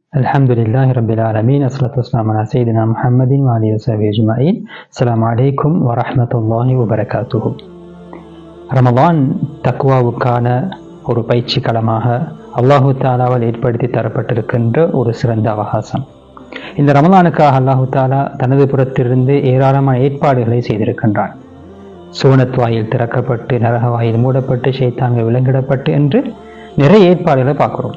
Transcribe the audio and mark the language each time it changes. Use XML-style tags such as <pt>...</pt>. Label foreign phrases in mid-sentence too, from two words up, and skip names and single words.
<ar>الحمد لله رب العالمين الصلاة والسلام على سيدنا محمد وآله وصحبه أجمعين. السلام عليكم ورحمة الله وبركاته.</ar> <ta>ரமலான் தக்வாவுக்கான ஒரு பயிற்சி களமாக</ta> <ar>الله تعالى</ar> <ta>ஏற்படுத்தி தரப்பட்டிருக்கின்ற ஒரு சிறந்த அவகாசம். இந்த ரமலானுக்காக</ta> <ar>الله تعالى</ar> <ta>தனது புறத்திலிருந்து ஏராளமான ஏற்பாடுகளை செய்திருக்கின்றான். சுவனத் வாயில் திறக்கப்பட்டு, நரக வாயில் மூடப்பட்டு, ஷைத்தான்கள் விலங்கிடப்பட்டு என்று நிறைய ஏற்பாடுகளை பார்க்கிறோம்.</ta>